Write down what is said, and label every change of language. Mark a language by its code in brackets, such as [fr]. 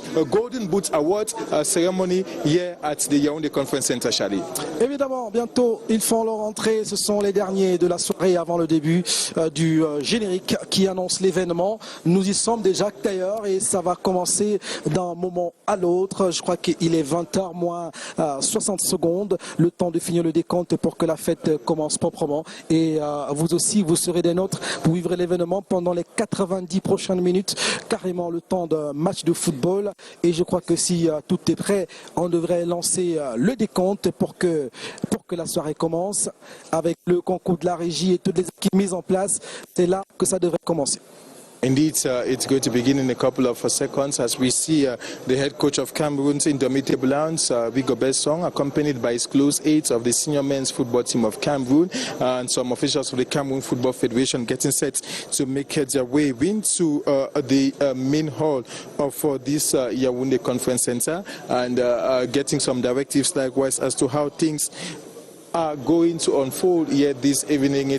[en] Golden Boot Award ceremony here at the Yaoundé Conference Center, Charlie. [fr] Évidemment, bientôt, ils font leur entrée. Ce sont les derniers de la soirée avant le début du générique qui annonce l'événement. Nous y sommes déjà d'ailleurs et ça va commencer d'un moment à l'autre. Je crois qu'il est 20h moins 60 secondes. Le temps de finir le décompte pour que la fête commence proprement. Et vous aussi, vous serez des nôtres. Vous vivrez l'événement pendant les 90 prochaines minutes. Carrément le temps d'un match de football. Et je crois que si tout est prêt, on devrait lancer le décompte pour que la soirée commence avec le concours de la régie et toutes les équipes mises en place. C'est là que ça devrait commencer. [en] Indeed, it's going to begin in a couple of seconds as we see the head coach of Cameroon's Indomitable Lions, Rigobert Song, accompanied by his close aides of the senior men's football team of Cameroon and some officials of the Cameroon Football Federation getting set to make their way into the main hall of this Yaoundé Conference Center and getting some directives likewise as to how things are going to unfold here this evening.